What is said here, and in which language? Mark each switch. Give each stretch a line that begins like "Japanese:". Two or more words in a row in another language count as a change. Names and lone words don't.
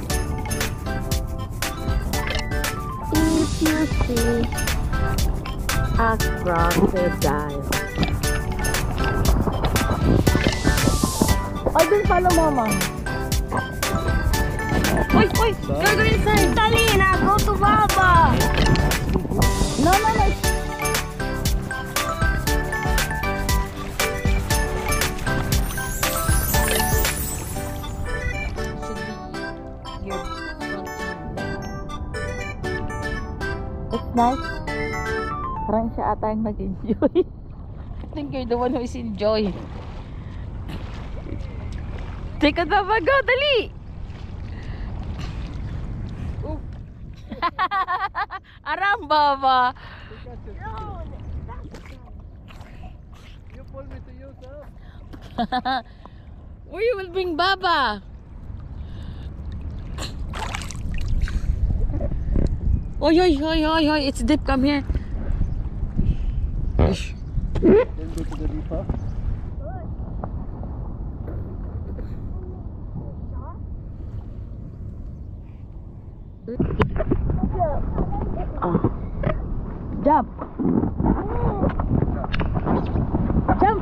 English: If you see A crocodile.
Filipino: Ay, dun pala mama. Oy, oy,
English: go inside.
Filipino: Dali na,
English: go to Baba. No, no, no. It's nice.
Filipino: Parang siya ata yung nag-enjoy.
English: I think you're the one who is enjoy. Take a Baba, go, dali! Aram, Baba! You pull me to you, sir. We will bring Baba. Oy, oy, oy, oy, oy, it's deep, come here. Then go to the deeper. Oh. Jump. Jump.